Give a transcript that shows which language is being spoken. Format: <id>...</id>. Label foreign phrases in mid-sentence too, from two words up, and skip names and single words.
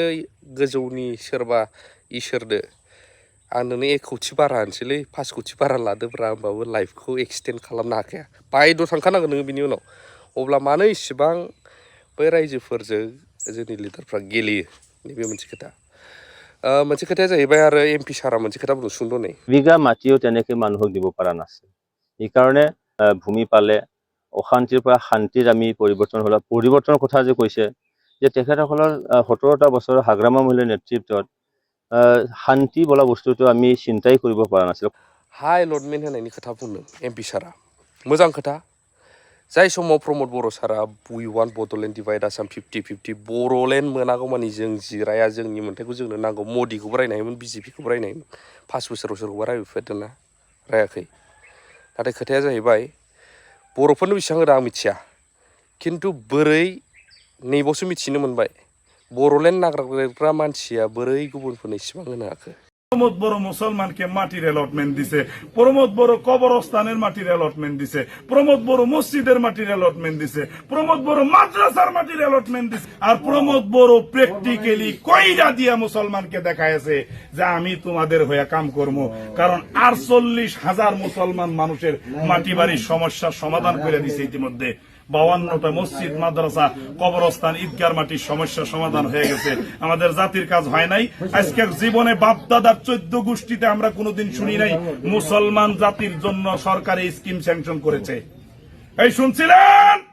<brx>गोजौनि सोरबा इसोरदो आं नोंनो 1 कौटि बारा होनोसैलै 5 कौटि बारा लादोब्रा होमबाबो लाइफखौ एक्सटेन्ड खालामनो हाखाया बायद्ध' थांखानांगोन नोङो बिनि उनाव अब्ला मानो इसेबां बै रायजोफोरजों जोंनि लिडारफ्रा गेलेयो नैबे मोनसे खोथा मोनसे खोथाया जाहैबाय आरो एमपि सारा मोनसे खोथा बुंनो सुंद' नै</brx> <as>বিঘা মাটিও তেনেকৈ মানুহক দিব পৰা নাছিল সেইকাৰণে ভূমি পালে অশান্তিৰ পৰা শান্তিৰ আমি পৰিৱৰ্তনৰ কথা যে কৈছে যে তেখেতসকলৰ 17টা বছৰৰ হাগ্ৰামা মহিলাৰ নেতৃত্বত শান্তি বোলা বস্তুটো আমি চিন্তাই কৰিব পৰা নাছিল</as> <brx>हाइ एलटमेन्ट होनायनि खोथा बुंदों एमपि सारा मोजां खोथा जाय समाव प्रमद बर' सारा</brx> <en>we want Bodoland divide Assam</en> <brx>50-50 बर'लेण्ड मोनागौमानि जों जिराया जोंनि मोन्थाइखौ जोंनो नांगौ मदिखौबो रायनो हायोमोन बिजेपिखौबो रायनो हायोमोन 5 बोसोराव सोरखौबा रायफेरदोंना रायाखै नाथाय खोथाया जाहैबाय बर'फोरनो बेसेबां होदों आं मिथिया खिन्थु बोरै नैबावसो मिथिनो मोनबाय बर'लेण्ड नागिरग्रा मानसिया बोरै गुबुनफोरनो इसेबां होनो हाखो</brx> <bn>প্রমোদ বড় মুসলমানকে মাটির অ্যালটমেন্ট দিছে প্রমোদ বড় কবরস্থানের মাটির অ্যালটমেন্ট দিছে প্রমোদ বড় মসজিদের মাটির অ্যালটমেন্ট দিছে প্রমোদ বড় মাদ্রাসার মাটির অ্যালটমেন্ট দিছে আর প্রমোদ বড় প্র্যাকটিক্যালি কইরা দিয়া মুসলমানকে দেখাইছে যে আমি তোমাদের হয়ে কাম করব কারণ 48,000 মুসলমান মানুষের মাটি বাড়ির সমস্যার সমাধান করে দিছে ইতিমধ্যে 52টা মসজিদ মাদ্রাসা কবরস্থান ঈদগার মাটির সমস্যা সমাধান হয়ে গেছে আমাদের জাতির কাজ হয় নাই আজকে জীবনে বাপদাদার 14 গোষ্ঠীতে আমরা কোনোদিন শুনি নাই মুসলমান জাতির জন্য সরকার এই</bn> <en>scheme sanction</en> <bn>করেছে এই শুনছিলেন</bn>